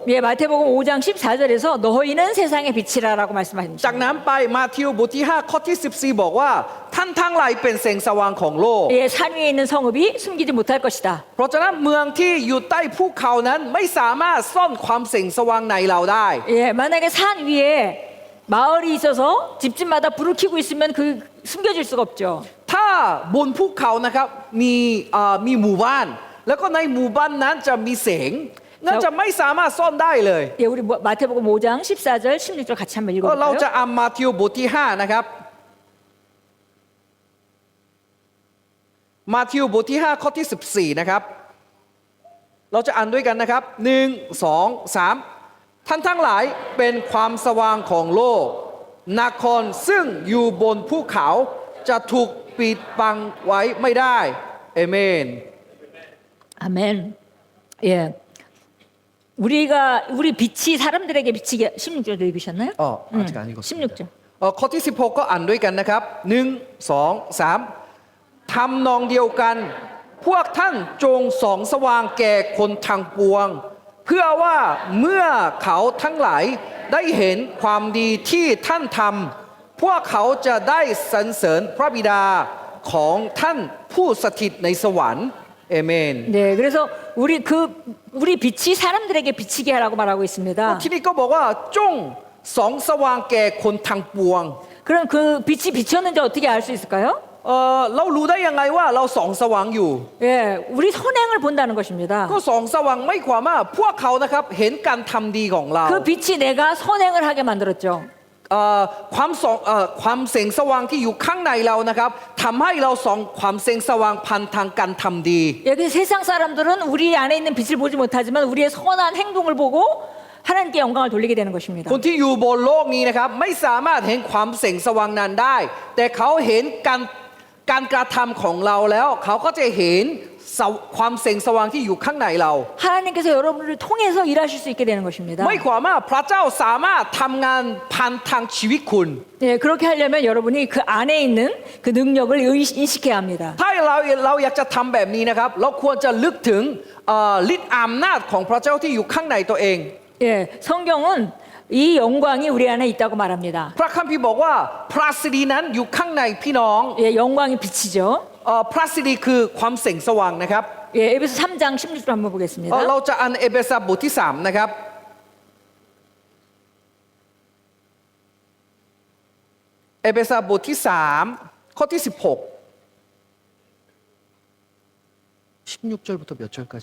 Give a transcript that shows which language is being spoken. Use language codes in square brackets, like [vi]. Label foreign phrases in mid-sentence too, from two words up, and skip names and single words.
[ko] 예, 마태복음 5장 14절에서 너희는 세상의 빛이라라고 말씀하십니다. [th] จากนั้นไปมาทิวบทที่5ข้อที่14บอกว่าท่านทั้งหลายเป็นแสงสว่างของโลก [ko] 예, 산 위에 있는 성읍이 숨기지 못할 것이다. [th] เพราะฉะนั้นเมืองที่อยู่ใต้ภูเขานั้นไม่สามารถซ่อนความแสงสว่างในเราได้ [ko] 예, 만약에 산 위에 마을이 있어서 집집마다 불을 켜고 있으면 그 숨겨질 수가 없죠. [th] ถ้าบนภูเขานะครับมีหมู่บ้าน แล้วก็ในหมู่บ้านนั้นจะมีแสงนั่นจะไม่สามารถซ่อนได้เลย [ko] 예, 우리 마태복음 5장 14절 16절 같이 한번 [th] ก็เราจะ [ko] 읽어볼까요? [th] อ่านมาทิวบทที่5นะครับมาทิวบทที่5ข้อที่14นะครับเราจะอ่านด้วยกันนะครับ1 2 3ท่านทั้งหลายเป็นความสว่างของโลกนครซึ่งอยู่บนภูเขาจะถูกปิดบังไว้ไม่ได้เอเมน [ko] 아멘. 예. 우리 빛이 사람들에게 비치게 16절 읽으셨나요? 아직 안 읽었습니다. 16절. [th] ข้อที่16ก็อ่านด้วยกันนะครับ1 2 3ทำนองเดียวกันพวกท่านจงส่องสว่างแก่คนทางปวง เพื่อว่าเมื่อเขาทั้งหลายได้เห็นความดีที่ท่านทำพวกเขาจะได้สรรเสริญพระบิดาของท่านผู้สถิตในสวรรค์เอเมน [ko] 네, 그래서 우리 빛이 사람들에게 비치게 하라고 말하고 있습니다. [th] ที่นี่ก็บอกว่าจงส่องสว่างแก่คนทางปวง [ko] 그럼 그 빛이 비쳤는지 어떻게 알 수 있을까요? [th] เรารู้ได้ยังไงว่าเราส่องสว่างอยู่ [ko] 예, 우리 선행을 본다는 것입니다. [th] ก็ส่องสว่างไม่ความว่าพวกเขานะครับเห็นการทำดีของเรา [ko] 그 빛이 내가 선행을 하게 만들었죠. [th] ความแสงสว่างที่อยู่ข้างในเรานะครับทำให้เราส่องความแสงสว่างพันทางการทำดี [ko] 예, 그 세상 사람들은 우리 안에 있는 빛을 보지 못하지만 우리의 선한 행동을 보고 하나님께 영광을 돌리게 되는 것입니다. [th] คนที่อยู่บนโลกนี้นะครับไม่สามารถเห็นความแสงสว่างนั้นได้ แต่เขาเห็นการกระทำของเราแล้วเขาก็จะเห็นความแสงสว่างที่อยู่ข้างในเรา [ko] 하나님께서 여러분을 통해서 일하실 수 있게 되는 것입니다. [th] ไม่ความว่าพระเจ้าสามารถทำงานผ่านทางชีวิตคุณ [ko] 예, 그렇게 하려면 여러분이 그 안에 있는 그 능력을 인식해야 합니다. [th] ถ้าเราอยากจะทำแบบนี้นะครับเราควรจะลึกถึงฤทธิ์อำนาจของพระเจ้าที่อยู่ข้างในตัวเอง [ko] 예, 성경은 이 영광이 우리 안에 있다고 말합니다. [th] พระคัมภีร์บอกว่าพระสิรินั้นอยู่ข้างในพี่น้อง [ko] 예, 영광이 빛이죠. [th] พระสิริคือความแสงสว่างนะครับ [ko] 예, 에베소 3장 16절 한번 보겠습니다. [th] เราจะอ่านเอเฟซัสบทที่3นะครับเอเฟซัสบทที่3ข้อที่16 [ko] 16절부터 몇 절까지?